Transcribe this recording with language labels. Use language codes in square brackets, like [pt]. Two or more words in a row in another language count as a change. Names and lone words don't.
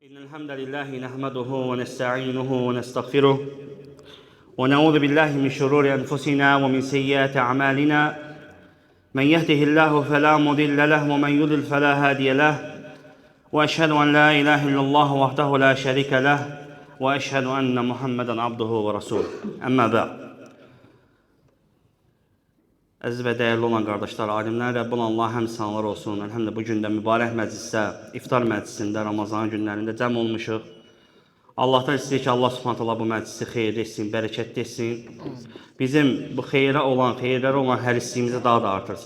[ar] إن الحمد لله نحمده ونستعينه ونستغفره ونعوذ بالله من شرور أنفسنا ومن سيئات أعمالنا من يهده الله فلا مضل له ومن يضلل فلا هادي له وأشهد أن لا إله إلا الله وحده لا شريك له وأشهد أن محمدا عبده ورسوله أما بعد. [az] Əziz və dəyərli olan qardaşlar, alimlər, Rəbbul Allah həmd sanlar olsun. Əlhəmdə bu gün də mübarək məclisdə, iftar məclisində, Ramazan günlərində cəm olmuşuq. Allahdan istəyir ki, Allah Subhanahu taala bu məclisi xeyirli etsin, bərəkətli etsin. Bizim bu xeyirlərə olan hərisliyimizi daha da artırsın.